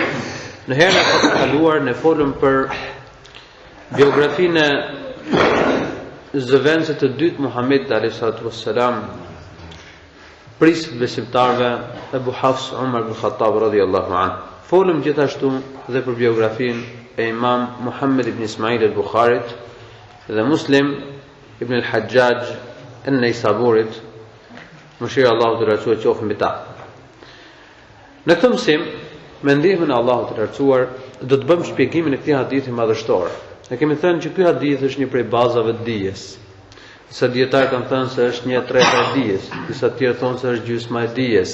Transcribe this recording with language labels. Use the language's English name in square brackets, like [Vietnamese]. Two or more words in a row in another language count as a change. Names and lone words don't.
[Albanian] Në herën e kaluar ne folëm për biografinë zëvendësit të dytë Muhammedit [Arabic] عليه الصلاة والسلام, [Albanian] prisë besimtarve Ebu Hafs Umar ibn Khattab [Arabic] رضي الله عنه. [Albanian] Folëm gjithashtu dhe për biografinë e Imam Muhammed ibn Ismail al-Bukharit dhe Muslim ibn al-Hajjaj an-Naisaburit, mëshira Allahu të lartësuar qoftë mbi ta. Në këtë mësim, me ndihmën e Allahut të lartësuar, do të bëjmë shpjegimin e këtij hadithi madhështor. Ne kemi thënë që ky hadith është një prej bazave të dijes. Disa dietarë kanë thënë se është 1/3 e dijes, disa tjerë thonë se është gjysma e dijes.